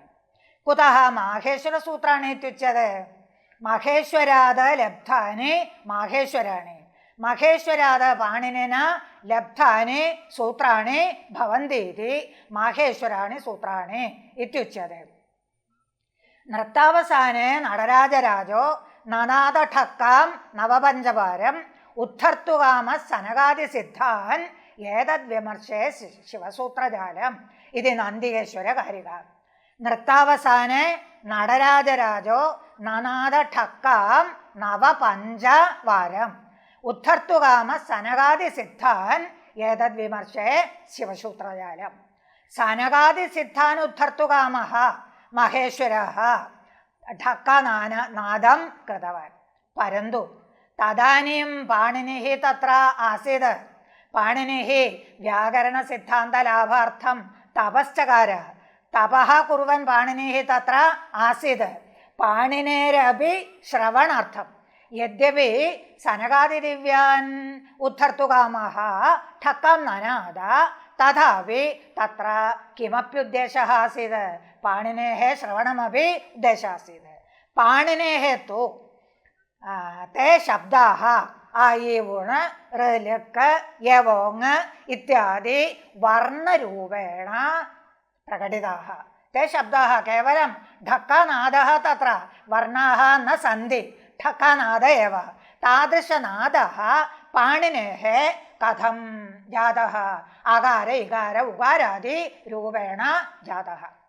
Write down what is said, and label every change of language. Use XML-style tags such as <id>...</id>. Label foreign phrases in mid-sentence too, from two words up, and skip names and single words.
<sa>कुतः माहेश्वरसूत्राणि इत्युच्यते? महेश्वरात् लब्धानि माहेश्वराणि, महेश्वरात् पाणिनिना लब्धानि सूत्राणि भवन्ति इति माहेश्वराणि सूत्राणि इत्युच्यते. नृत्तावसाने നടരാജരാജോ നനാദഠക്കാം നവപഞ്ചവാരം ഉദ്ധർത്തുകാമ സനകാദിസിദ്ധാൻ ഏതദ്വിമർശേ ശിവസൂത്രജാലം ഇത് നന്ദികേശ്വരകാരിക. നൃത്താവസാനെ നടരാജരാജോ നനാദഠക്കാം നവപഞ്ചവാരം ഉദ്ധർത്തുകാമ സനകാദിസിദ്ധാൻ ഏതദ്വിമർശേ ശിവസൂത്രജാലം. സനകാദിസിദ്ധാൻ ഉദ്ധർത്തുകാമः महेश्वरः ढक्कानादं कृतवान्. परन्तु तदानीं पाणिनिः तत्र आसीत्. पाणिनिः व्याकरणसिद्धान्तलाभार्थं तपश्चकार. तपः कुर्वन् पाणिनिः तत्र आसीत्. पाणिनेरपि श्रवणार्थं यद्यपि सनकादिदिव्यान् उद्धर्तुकामः ठक्कां ननाद, तथापि तत्र किमपि उद्देशः आसीत्. पाणिनेः श्रवणमपि उद्देशः आसीत्. पाणिनेः तु ते शब्दाः ആയി ഊണ് ഋലക്ക് യവോങ് ഇത്യാദി വർണ്ണരൂപേണ പ്രകടിതാः ते शब्दाः केवलं ढक्कानादः तत्र वर्णाः न सन्ति ढक्कानाद एव तादृशनादः पाणिनेः कथं जातः अकार इकार उकारादि रूपेण जातः</sa>